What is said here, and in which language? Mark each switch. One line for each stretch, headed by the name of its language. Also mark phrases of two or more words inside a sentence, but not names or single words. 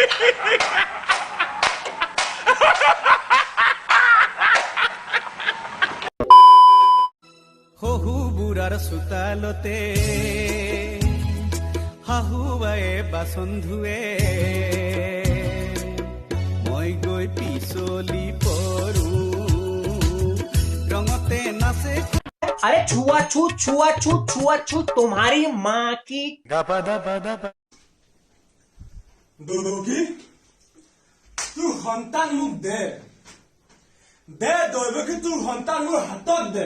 Assamese: শহু বুঢ়াৰ চোতালতে শাহুৱাই বাচন ধুৱে, মই গৈ পিছলি পৰো
Hindi: रंगते नाचे। अरे छुआ छूत तुम्हारी माँ की
Assamese: দৈৱকী তোৰ সন্তান মোক দে দৈৱকী তোৰ সন্তান মোৰ হাতত দে।